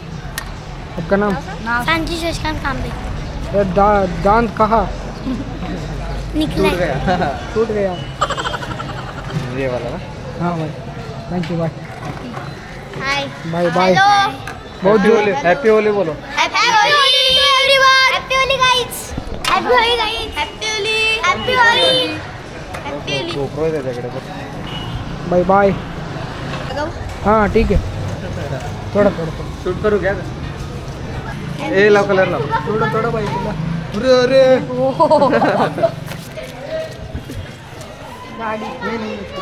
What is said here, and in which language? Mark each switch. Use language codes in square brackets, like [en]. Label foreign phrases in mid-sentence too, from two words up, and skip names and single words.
[hi] संजय शशकांत कांबे. दांत कहाँ निकले टूट गया? ये वाला ना. हाँ भाई [en] thank you. [hi] बाय हाय [en] bye bye. [hi] बहुत जोर [en] happy Holi [hi] बोलो. [en] Happy Holi to everyone. Happy Holi guys. Happy Holi guys. Happy Holi. Happy Holi. Happy Holi. [hi] GoPro दे दे पर. [en] bye bye. [hi] हाँ ठीक है. थोड़ा शूट करूँ क्या? ए लो कलर लो. थोड़ा भाई. अरे गाड़ी नहीं